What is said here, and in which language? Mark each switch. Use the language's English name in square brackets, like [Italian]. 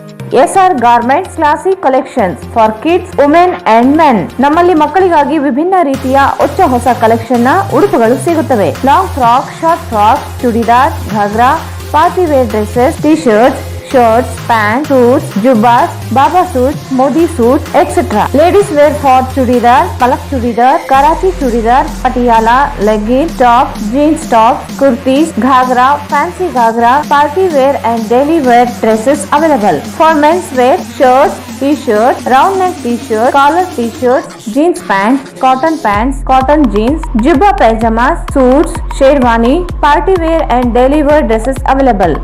[English] SR Garments Classic Collections for Kids, Women and Men. [Kannada] ನಮ್ಮಲ್ಲಿ ಮಕ್ಕಳಿಗಾಗಿ ವಿಭಿನ್ನ ರೀತಿಯ ಹೊಸ ಕಲೆಕ್ಷನ್ ನ ಉಡುಪುಗಳು ಸಿಗುತ್ತವೆ. [English] Long frock, short frock, chudidar, ghagra, party wear dresses, T-shirts, shirts, pants, suits, jubbas, baba suits, modi suits, etc. Ladies wear for chudidar, palak chudidar, karachi chudidar, patiala, leggings, tops, jeans tops, kurtis, ghagra, fancy ghagra, party wear and daily wear dresses available. For men's wear, shirts, t-shirts, round neck t-shirt, collar t-shirts, jeans pants, cotton jeans, jubba pajamas, suits, sherwani, party wear and daily wear dresses available.